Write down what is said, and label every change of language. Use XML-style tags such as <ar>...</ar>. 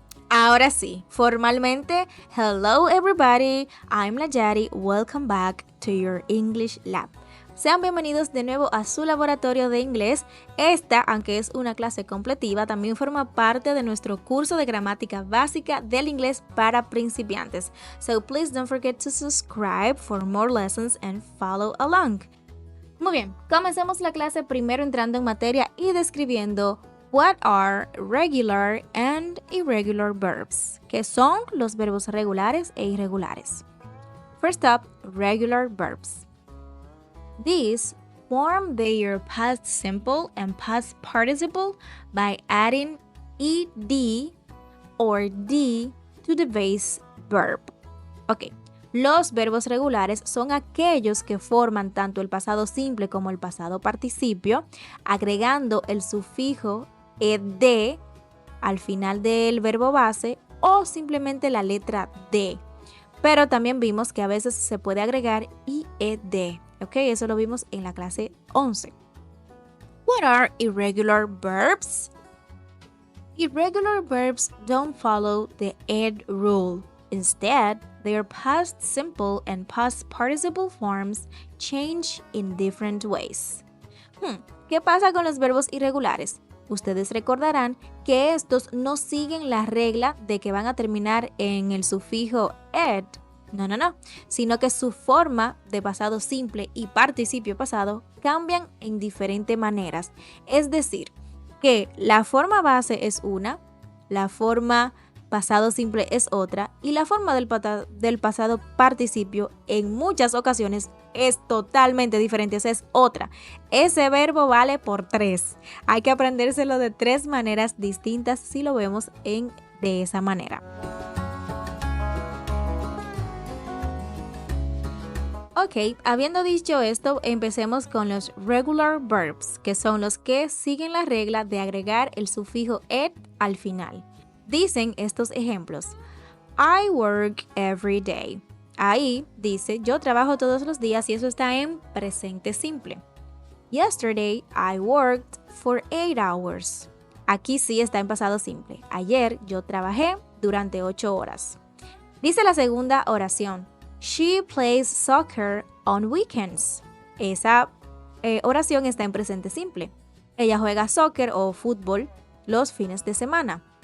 <es>Ahora sí, formalmente,</es> <en>hello everybody, I'm Nayari, welcome back to your English Lab.</en> <es>Sean bienvenidos de nuevo a su laboratorio de inglés. Esta, aunque es una clase completiva, también forma parte de nuestro curso de gramática básica del inglés para principiantes.</es> <en>So please don't forget to subscribe for more lessons and follow along.</en> <es>Muy bien, comencemos la clase primero entrando en materia y describiendo</es> <en>what are regular and irregular verbs,</en> <es>que son los verbos regulares e irregulares.</es> <en>First up, regular verbs. These form their past simple and past participle by adding ed or d to the base verb. Ok.</en> <es>Los verbos regulares son aquellos que forman tanto el pasado simple como el pasado participio, agregando el sufijo ed al final del verbo base o simplemente la letra d. Pero también vimos que a veces se puede agregar ied. ¿Ok? Eso lo vimos en la clase 11.</es> <en>What are irregular verbs? Irregular verbs don't follow the ed rule. Instead, their past simple and past participle forms change in different ways.</en> <es>¿Qué pasa con los verbos irregulares? Ustedes recordarán que estos no siguen la regla de que van a terminar en el sufijo ed. No, sino que su forma de pasado simple y participio pasado cambian en diferentes maneras. Es decir, que la forma base es una, la forma pasado simple es otra y la forma del pasado participio en muchas ocasiones es totalmente diferente, esa es otra. Ese verbo vale por 3. Hay que aprendérselo de 3 maneras distintas si lo vemos de esa manera. Ok, habiendo dicho esto, empecemos con los regular verbs, que son los que siguen la regla de agregar el sufijo ed al final. Dicen estos ejemplos:</es> <en>I work every day.</en> <es>Ahí dice yo trabajo todos los días y eso está en presente simple.</es> <en>Yesterday I worked for 8 hours.</en> <es>Aquí sí está en pasado simple. Ayer yo trabajé durante 8 horas. Dice la segunda oración:</es> <en>She plays soccer on weekends.</en> <es>Esa oración está en presente simple. Ella juega soccer o fútbol los fines de semana.</es>